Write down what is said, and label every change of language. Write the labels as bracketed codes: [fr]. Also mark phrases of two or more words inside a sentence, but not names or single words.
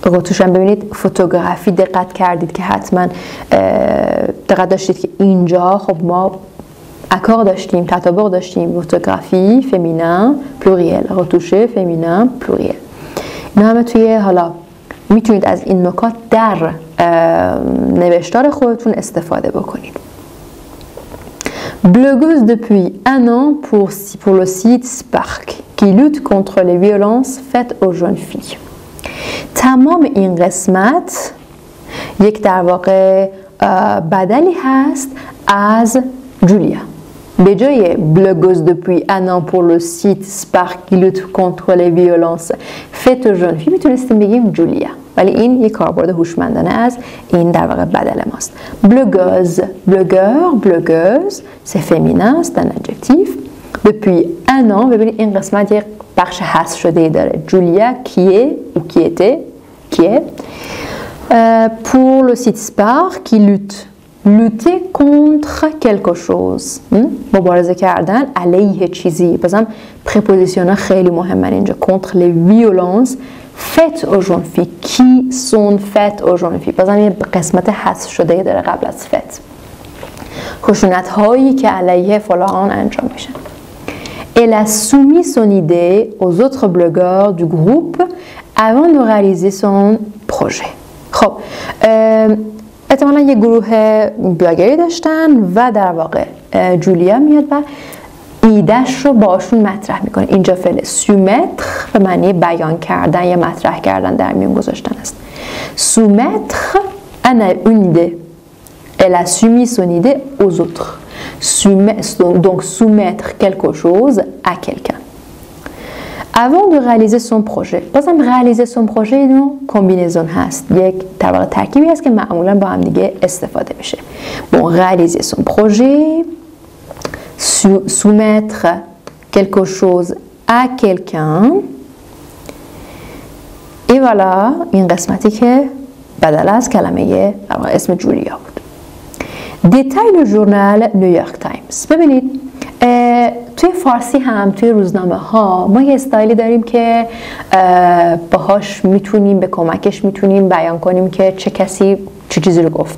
[fa] رتوش هم ببینید فوتوگرافی دقت کردید که حتما دقت داشتید که اینجا خب ما اکار داشتیم، تطابق داشتیم، [fr] photographie féminin pluriel, retouchées féminin pluriel. [fa] اینا همه توی حالا میتونید از این نکات در نوشتار خودتون استفاده بکنید. [fr] Blogueuse depuis un an pour le site Spark qui lutte contre les violences faites aux jeunes filles. [fa] تمام این قسمت یک در واقع بدلی هست از جولیا. به جای [fr] blogueuse depuis un an pour le site Spark qui lutte contre les violences faites aux jeunes filles [fa] میتونستیم بگیم جولیا، ولی این یک کاربرد هوشمندانه از این در واقع بدل ماست. [fr] blogueuse، blogueur، blogueuse c'est féminin، c'est un adjectif. depuis un an [fa] ببینید این قسمت یک بخش حذف شده داره. جولیا کیه [fr] ou qui était qui est pour le site Spark qui lutte lutter contre quelque chose، [fa] مبارزه کردن علیه چیزی. بازم پرپوزیسیون خیلی مهمن اینجا. [fr] contre les violences faites aux jeunes filles qui sont faites aux jeunes filles. [fa] بازم یه قسمت حذف شده داره قبل از faites. خشونت هایی که علیه فلان انجام میشن. [fr] Elle a soumis son idée aux autres blogueurs du groupe avant de réaliser son projet. [fa] خب احتمالا یه گروه بلاگری داشتن و در واقع جولیا میاد و ایدهش رو باشون مطرح میکنه. اینجا فعل سومتر به معنی بیان کردن یا مطرح کردن در میون گذاشتن است. [fr] سومتر une idée. Elle a soumis son idée aux autres. Donc soumettre quelque chose à quelqu'un. Avant de réaliser son projet. [fa] بازم [fr] réaliser son projet [fa] اینو کمبینزون هست. یک طبق ترکیبی هست که معمولا با هم دیگه استفاده میشه. [fr] Bon, réaliser son projet, soumettre quelque chose à quelqu'un. Et voilà [fa] این قسمتی که بدل از کلمه اسم جولیا بود. [fr] دیتای le journal New York Times. [fa] ببینید توی فارسی هم توی روزنامه ها ما یه استایلی داریم که باهاش میتونیم به کمکش میتونیم بیان کنیم که چه کسی چه چیزی رو گفته.